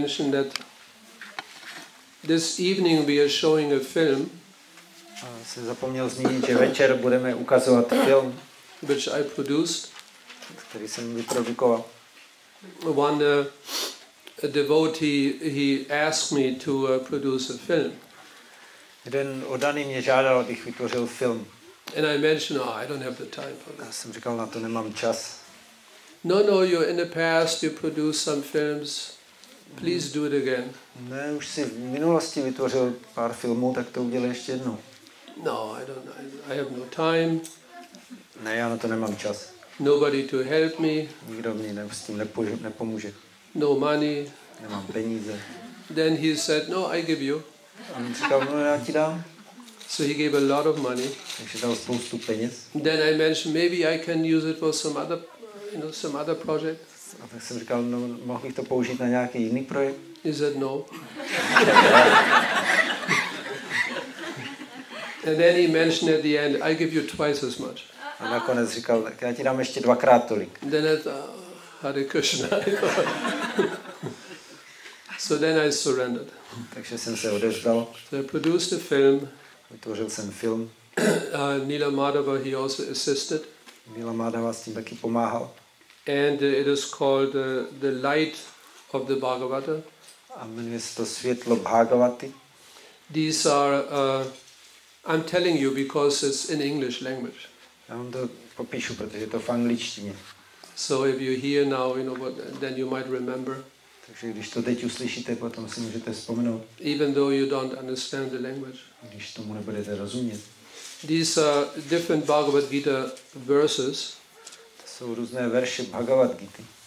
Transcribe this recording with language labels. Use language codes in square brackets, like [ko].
[en] That this evening we are showing a film. [cs] Jsem zapomněl zmínit, že večer budeme ukazovat film, [en] which I produced. [cs] Který jsem vyprodukoval. [en] One a devotee, he asked me to produce a film. [cs] Jeden oddaný mě žádal, abych vytvořil film. [en] And I mentioned, I don't have the time for that. [cs] Já jsem říkal, na to nemám čas. [en] No, you're in the past, you produced some films. Please do it again. [cs] Ne, už si v minulosti vytvořil pár filmů, tak to udělej ještě jednou. [en] No, I have no time. [cs] Ne, já na to nemám čas. [en] Nobody to help me. [cs] Nikdo mi s tím nepomůže. [en] No money. [cs] Nemám peníze. [en] Then he said, no, I give you. [cs] A on říkal, no, já ti dám. [en] So he gave a lot of money. [cs] Takže dal spoustu peněz. [en] Then I mentioned, maybe I can use it for some other project. [cs] A tak jsem říkal, no, mohl bych to použít na nějaký jiný projekt? [en] He said no. And then he mentioned at the end, I give you twice as much. [cs] A nakonec říkal, tak já ti dám ještě 2x tolik. [en] Then it, Hare Krishna. So then I surrendered. [cs] Takže jsem se odevzdal. [en] So I produced a film. [cs] Vytvořil jsem film. [en] Nila Madhava, he also assisted. [cs] Nila Madhava s tím taky pomáhal. [en] And it is called the light of the Bhagavata. [cs] A jmenuje se to Světlo Bhagavaty. [en] These are, I'm telling you because it's in English language. [cs] Já vám to popíšu, protože je to v angličtině. [en] So if you hear now, then you might remember. [cs] Takže když to teď uslyšíte, potom si můžete vzpomenout. [en] Even though you don't understand the language. [cs] Když tomu nebudete rozumět. [en] These are different Bhagavad Gita verses. [cs] To jsou různé verše Bhagavad Gity.